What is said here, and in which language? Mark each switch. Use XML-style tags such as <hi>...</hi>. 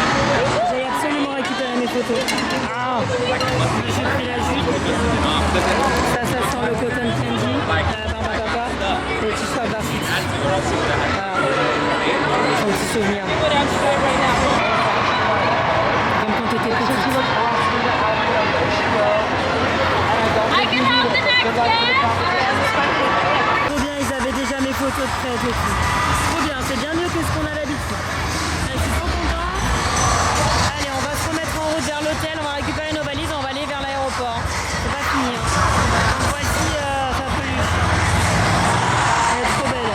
<fr>Ça sent le cotton candy, la barbe à papa, les t-shirts Varsity. Son petit souvenir. Comme quand t'étais petit.</fr> <en>I can have the next dance.</en> <fr>Trop bien, ils avaient déjà mes photos de près et tout. Trop bien, c'est bien mieux que ce qu'on a l'habitude. Je suis trop content. Allez, on va se remettre en route vers l'hôtel, on va récupérer nos valises, on va aller vers l'aéroport. C'est pas fini. Hein. Donc voici sa peluche. Elle est trop belle.</fr>